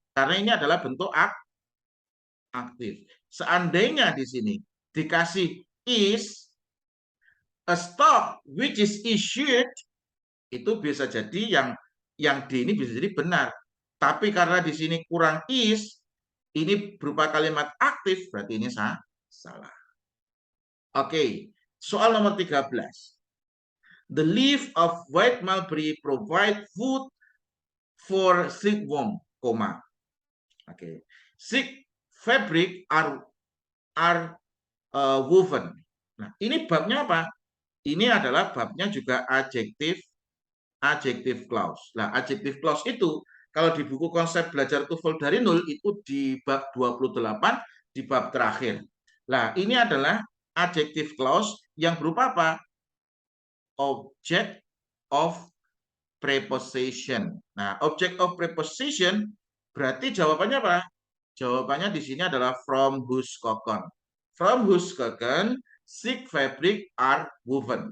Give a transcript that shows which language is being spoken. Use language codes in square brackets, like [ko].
[id] Karena ini adalah bentuk aktif. Seandainya di sini dikasih is a stock which is issued, itu bisa jadi yang D ini bisa jadi benar. Tapi karena di sini kurang is, ini berupa kalimat aktif, berarti ini salah. Oke, soal nomor 13. [en] The leaf of white mulberry provide food for silkworm, [id] Oke. [en] Silk fabric are woven. [id] Nah, ini babnya apa? Ini adalah babnya juga adjective clause. Nah, adjective clause itu kalau di buku konsep belajar TOEFL dari nol itu di bab 28 di bab terakhir. Nah, ini adalah adjective clause yang berupa apa? [en] Object of preposition. [id] Nah, object of preposition berarti jawabannya apa? Jawabannya di sini adalah [en] from whose cocoon. From whose cocoon silk fabric are woven.